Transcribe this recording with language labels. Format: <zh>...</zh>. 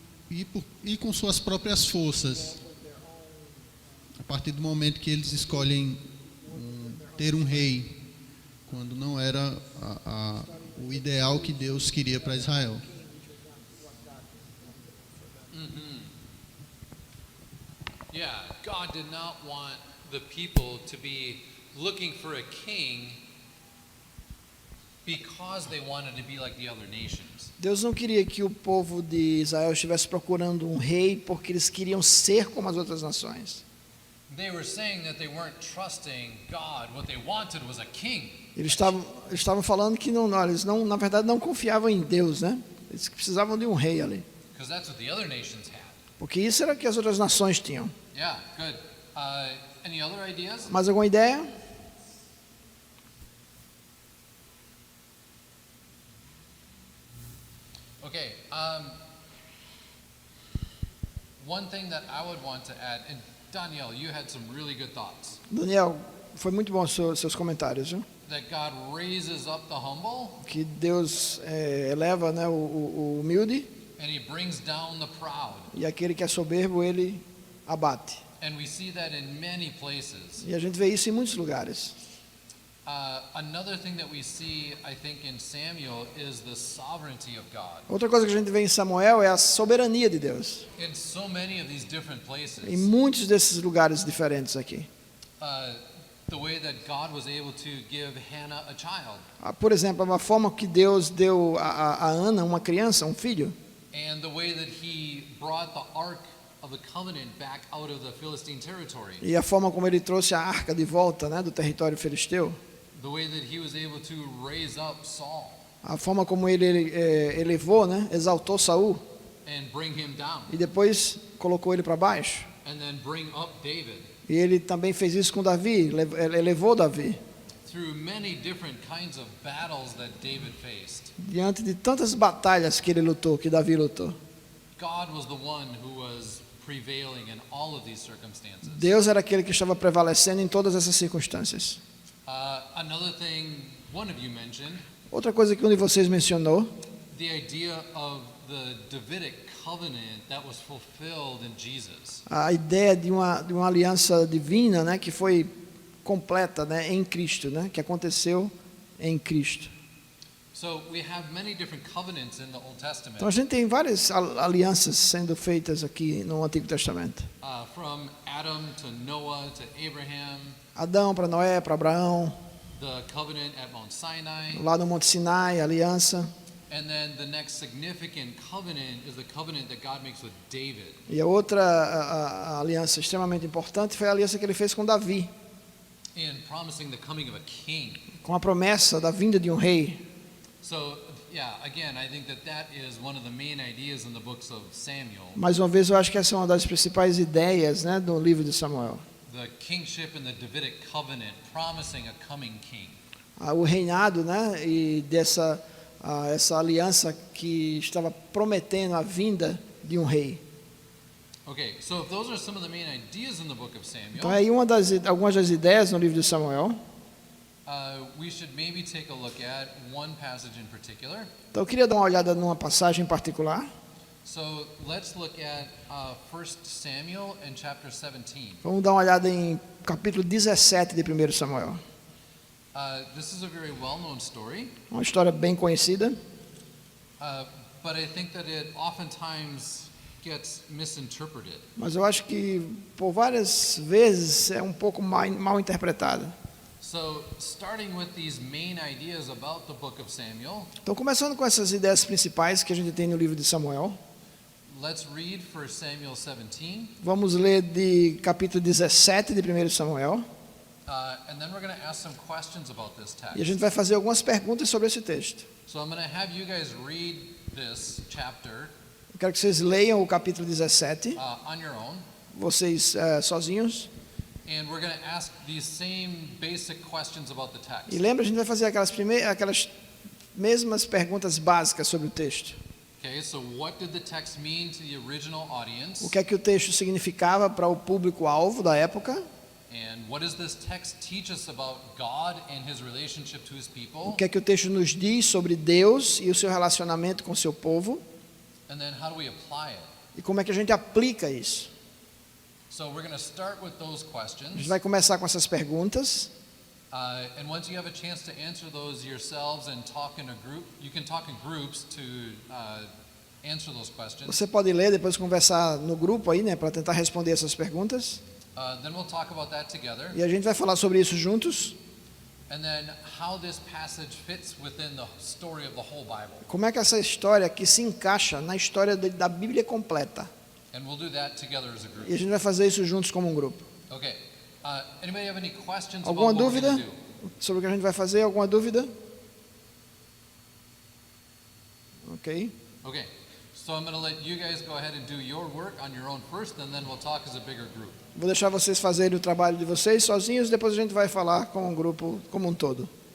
<pt>ir com suas próprias forças, a partir do momento que eles escolhem ter um rei, quando não era o ideal que Deus queria para Israel.</pt> <en>Yeah, God did not want the people to be looking for a king because they wanted to be like the other nations.</en> <pt>Deus não queria que o povo de Israel estivesse procurando um rei porque eles queriam ser como as outras nações.</pt> <en>They were saying that they weren't trusting God. What they wanted was a king.</en> <pt>Eles estavam falando que eles não, na verdade, não confiavam em Deus, né? Eles precisavam de um rei ali,</pt> <en>Because that's what the other nations had.</en> <pt>porque isso era o que as outras nações tinham.</pt> <en>Yeah, good. Any other ideas?</en> <pt>Mais alguma ideia? Okay.</pt> <en>One thing that I would want to add, and Danielle, you had some really good thoughts.</en> <pt>Daniel, foi muito bom seus comentários, viu?</pt> <en>That God raises up the humble</en> <pt>Que Deus eleva, né, o humilde,</pt> <en>and He brings down the proud.</en> <pt>e aquele que é soberbo ele abate.</pt> <en>And we see that in many places.</en> <pt>E a gente vê isso em muitos lugares.</pt> <en>Another thing that we see, I think, in Samuel is the sovereignty of God.</en> <pt>Outra coisa que a gente vê em Samuel é a soberania de Deus.</pt> <en>In so many of these different</en> <pt>Em</pt> <en>places,</en> <pt>muitos desses lugares diferentes aqui.</pt> <en>the way that God was able to give Hannah a child,</en> <pt>Por exemplo, a forma que Deus deu a Ana uma criança, um filho,</pt> <en>and the way that He brought the Ark of the Covenant back out of the Philistine territory,</en> <pt>e a forma como ele trouxe a arca de volta, né, do território filisteu,</pt> <en>the way that He was able to raise up Saul</en> <pt>a forma como ele elevou, né, exaltou Saul</pt> <en>and bring him down,</en> <pt>e depois colocou ele para baixo.</pt> <en>and then bring up David.</en> <pt>E ele também fez isso com Davi, elevou Davi.</pt> <en>Through many different kinds of battles that David faced,</en> <pt>Diante de tantas batalhas que ele lutou, que Davi lutou,</pt> <en>God was the one who was prevailing in all of these circumstances.</en> <pt>Deus era aquele que estava prevalecendo em todas essas circunstâncias.</pt> <en>Another thing one of you mentioned,</en> <pt>Outra coisa que um de vocês mencionou,</pt> <en>the idea of the Davidic covenant that was fulfilled in Jesus.</en> <pt>a ideia de uma aliança divina, né, que foi completa, né, em Cristo, né, que aconteceu em Cristo.</pt> <en>So we have many different covenants in the Old Testament,</en> <pt>Então a gente tem várias alianças sendo feitas aqui no Antigo Testamento.</pt> <en>from Adam to Noah to Abraham,</en> <pt>Adão para Noé, para Abraão,</pt> <en>the covenant at Mount Sinai,</en> <pt>lá no Monte Sinai, a aliança.</pt> <en>and then the next significant covenant is the covenant that God makes with David.</en> <pt>E a outra a aliança extremamente importante foi a aliança que ele fez com Davi,</pt> <en>In promising the coming of a king.</en> <pt>com a promessa da vinda de um rei.</pt> <en>So, yeah, again, I think that is one of the main ideas in the books of Samuel,</en> <pt>Mais uma vez, eu acho que essa é uma das principais ideias, né, do livro de Samuel.</pt> <en>the kingship and the Davidic covenant promising a coming king.</en> <pt>O reinado, né, e essa aliança que estava prometendo a vinda de um rei.</pt> <en>Okay, so if those are some of the main ideas in the book of Samuel,</en> <pt>Então aí algumas das ideias no livro de Samuel.</pt> <en>we should maybe take a look at one passage in particular.</en> <pt>Então eu queria dar uma olhada numa passagem em particular.</pt> <en>So let's look at 1 Samuel and chapter 17.</en> <pt>Vamos dar uma olhada em capítulo 17 de 1 Samuel.</pt> <en>This is a very well-known story,</en> <pt>Uma história bem conhecida,</pt> <en>but I think that it oftentimes gets misinterpreted.</en> <pt>mas eu acho que por várias vezes é um pouco mal interpretada.</pt> <en>So starting with these main ideas about the book of Samuel,</en> <pt>Então, começando com essas ideias principais que a gente tem no livro de Samuel,</pt> <en>let's read 1 Samuel 17,</en> <pt>vamos ler de capítulo 17 de 1 Samuel,</pt> <en>and then we're going to ask some questions about this</en> <pt>e a</pt> <en>text.</en> <pt>gente vai fazer algumas perguntas sobre esse texto.</pt> <en>So I'm going to have you guys read this chapter</en> <pt>Eu quero que vocês leiam o capítulo 17,</pt> <en>on your own,</en> <pt>vocês sozinhos,</pt> <en>and we're going to ask these same basic questions about the text.</en> <pt>e lembra, a gente vai fazer aquelas mesmas perguntas básicas sobre o texto.</pt> <en>Okay, so what did the text mean to the original audience?</en> <pt>O que é que o texto significava para o público-alvo da época?</pt> <en>And what does this text teach us about God and his relationship to his</en> <pt>O</pt> <en>people?</en> <pt>que é que o texto nos diz sobre Deus e o seu relacionamento com o seu povo?</pt> <en>And then how do we apply it?</en> <pt>E como é que a gente aplica isso?</pt> <en>So we're going to start with those</en> <pt>A</pt> <en>questions.</en> <pt>gente vai começar com essas perguntas.</pt> <en>And once you have a chance to answer those yourselves and talk in a group, you can talk in groups to answer those questions.</en> <pt>Você pode ler, depois conversar no grupo aí, né, para tentar responder essas perguntas.</pt> <en>Then we'll talk about that together.</en> <pt>E a gente vai falar sobre isso juntos.</pt> <en>And then how this passage fits within the story of the whole Bible.</en> <pt>Como é que essa história aqui se encaixa na história da Bíblia completa?</pt> <en>And we'll do that together as a group.</en> <pt>E a gente vai fazer isso juntos como um grupo. Okay.</pt> <en>Anybody have any questions</en> <pt>Alguma</pt> <en>about what we're</en> <pt>dúvida</pt> <en>going to do?</en> <pt>sobre o que a gente vai fazer? Alguma dúvida? Ok. Okay.</pt> <en>So I'm going to let you guys go ahead and do your work on your own first, and then we'll talk as a bigger group.</en> <pt>Vou deixar vocês fazerem o trabalho de vocês sozinhos, depois a gente vai falar com o grupo como um todo.</pt>